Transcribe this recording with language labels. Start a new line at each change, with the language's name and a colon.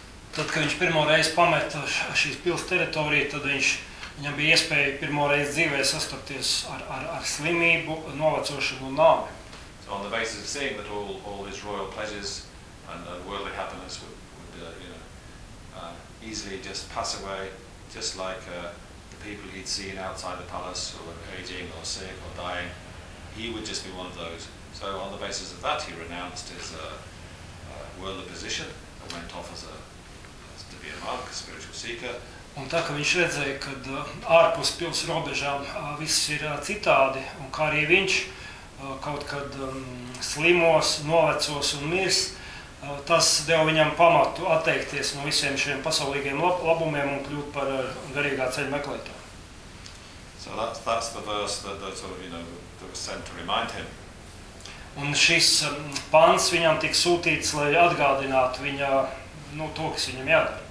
Latvian: Tad, kad viņš pirmo reizi pameta šīs pils teritoriju, tad viņam bija iespēja pirmo reizi dzīvē sastapties ar slimību, novecošanu un nāvi.
English: So on the basis of seeing that all his royal pleasures and worldly happiness would easily just pass away, just like the people he'd seen outside the palace who were aging or sick or dying, he would just be one of those. So on the basis of that, he renounced his worldly position and went off as a spiritual seeker.
Latvian: Un tā, ka viņš redzēja, ka ārpus pils robežām viss ir citādi, un kā arī viņš kaut kad slimos, novecos un mirs, tas deva viņam pamatu atteikties no visiem šiem pasaulīgiem labumiem un kļūt par garīgā ceļa meklētāju.
English: So that's the verse that sort of, you know, that was sent to remind him.
Latvian: Un šis pants viņam tika sūtīts, lai atgādinātu viņa, nu, to, kas viņam jādara.